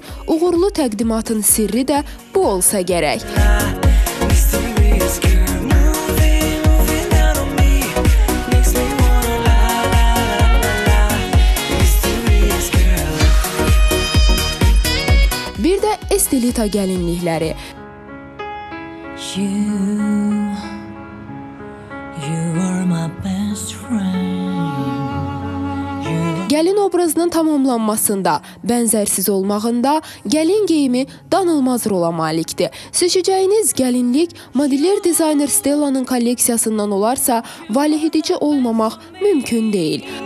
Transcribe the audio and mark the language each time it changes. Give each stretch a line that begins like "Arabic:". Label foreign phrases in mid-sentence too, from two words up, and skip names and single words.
Azerbaijani: Uğurlu təqdimatın sirri də bu olsa gərək. Bir də Estelita gəlinlikləri.
English: You are my best friend.
Azerbaijani: Gəlin obrazının tamamlanmasında, bənzərsiz olmağında gəlin geyimi danılmaz rola malikdir. Seçəcəyiniz gəlinlik model dizayner Stella'nın kolleksiyasından olarsa, valehedici olmamaq mümkün deyil.